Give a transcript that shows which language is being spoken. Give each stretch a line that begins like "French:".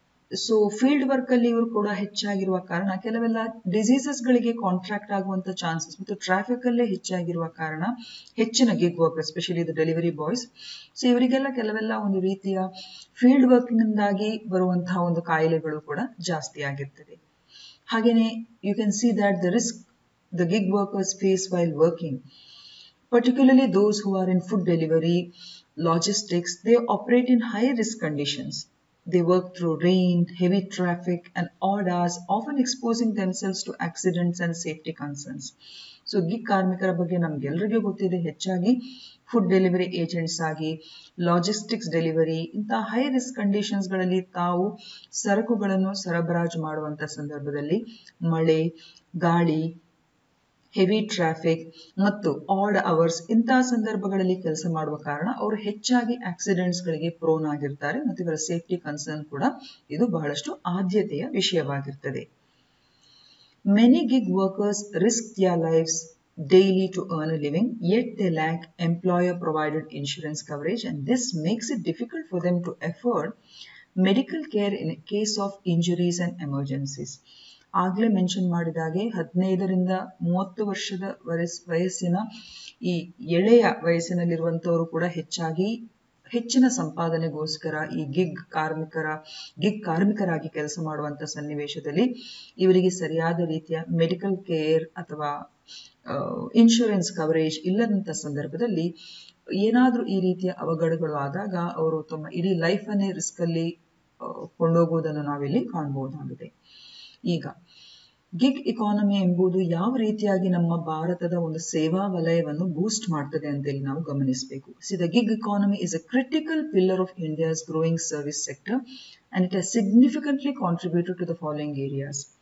Kannada: So field work ಅಲ್ಲಿ ಇವರು ಕೂಡ ಹೆಚ್ಚಾಗಿರುವ ಕಾರಣ ಕೆಲವೆಲ್ಲ ಡಿಸೀಸಸ್ ಗಳಿಗೆ ಕಾಂಟ್ರಾಕ್ಟ್ ಆಗುವಂತ ಚಾನ್ಸಸ್ ಮತ್ತು ಟ್ರಾಫಿಕ್ ಅಲ್ಲೇ ಹೆಚ್ಚಾಗಿರುವ ಕಾರಣ ಹೆಚ್ಚಿನ gig worker
English: especially the delivery boys,
Kannada: so ಇವರಿಗೆಲ್ಲ ಕೆಲವೆಲ್ಲ ಒಂದು ರೀತಿಯ ಫೀಲ್ಡ್ ವರ್ಕ್ ನಿಂದಾಗಿ ಬರುವಂತಹ ಒಂದು ಕಾಯಿಲೆಗಳು ಕೂಡ ಜಾಸ್ತಿ ಆಗಿರ್ತದೆ.
English: ಹಾಗೇನೆ you can see that the risk the gig workers face while working, particularly those who are in food delivery, logistics, they operate in high risk conditions. They work through rain, heavy traffic and odd hours, often exposing themselves to accidents and safety concerns.
Kannada: So gig ಕಾರ್ಮಿಕರ ಬಗ್ಗೆ ನಮ್ಗೆಲ್ಲರಿಗೂ ಗೊತ್ತಿದೆ, ಹೆಚ್ಚಾಗಿ food delivery agents ಆಗಿ, logistics delivery ಇಂತಹ high risk conditions ಗಳಲ್ಲಿ ತಾವು ಸರಕುಗಳನ್ನು ಸರಬರಾಜು ಮಾಡುವಂತ ಸಂದರ್ಭದಲ್ಲಿ ಮಳೆ, ಗಾಳಿ, ಹೆವಿ ಟ್ರಾಫಿಕ್ ಮತ್ತು ಆಡ್ ಅವರ್ಸ್ ಇಂತಹ ಸಂದರ್ಭಗಳಲ್ಲಿ ಕೆಲಸ ಮಾಡುವ ಕಾರಣ ಅವರು ಹೆಚ್ಚಾಗಿ ಆಕ್ಸಿಡೆಂಟ್ಸ್ ಗಳಿಗೆ ಪ್ರೋನ್ ಆಗಿರ್ತಾರೆ ಮತ್ತು ಇವರ ಸೇಫ್ಟಿ ಕನ್ಸರ್ನ್ ಕೂಡ ಇದು ಬಹಳಷ್ಟು ಆದ್ಯತೆಯ ವಿಷಯವಾಗಿರ್ತದೆ.
English: Many gig workers risk their lives daily to earn a living, yet they lack employer provided insurance coverage, and this makes it difficult for them to afford medical care in case of injuries and emergencies.
Kannada: ಆಗಲೇ mention ಮಾಡಿದಾಗೆ 15ರಿಂದ 30 ವರ್ಷದ ವಯಸ್ಸಿನ ಈ ಎಳೆಯ ವಯಸ್ಸಿನಲ್ಲಿರುವಂತವರು ಕೂಡ ಹೆಚ್ಚಿನ ಸಂಪಾದನೆಗೋಸ್ಕರ ಈ gig ಕಾರ್ಮಿಕರಾಗಿ ಕೆಲಸ ಮಾಡುವಂತ ಸನ್ನಿವೇಶದಲ್ಲಿ ಇವರಿಗೆ ಸರಿಯಾದ ರೀತಿಯ ಮೆಡಿಕಲ್ ಕೇರ್ ಅಥವಾ ಇನ್ಶೂರೆನ್ಸ್ ಕವರೇಜ್ ಇಲ್ಲದಂತ ಸಂದರ್ಭದಲ್ಲಿ ಏನಾದ್ರೂ ಈ ರೀತಿಯ ಅವಘಡಗಳು ಆದಾಗ ಅವರು ತಮ್ಮ ಇಡೀ ಲೈಫ್ ಅನ್ನೇ ರಿಸ್ಕ್ ಅಲ್ಲಿ ಕೊಂಡೋಗುವುದನ್ನು ನಾವಿಲ್ಲಿ ಕಾಣಬಹುದಾಗಿದೆ. ಈಗ ಗಿಗ್ ಇಕಾನಮಿ ಎಂಬುದು ಯಾವ ರೀತಿಯಾಗಿ ನಮ್ಮ ಭಾರತದ ಒಂದು ಸೇವಾ ವಲಯವನ್ನು ಬೂಸ್ಟ್ ಮಾಡ್ತದೆ ಅಂತ ಇಲ್ಲಿ ನಾವು ಗಮನಿಸಬೇಕು.
English: The gig economy is a critical pillar of India's growing service sector and it has significantly contributed to the following areas.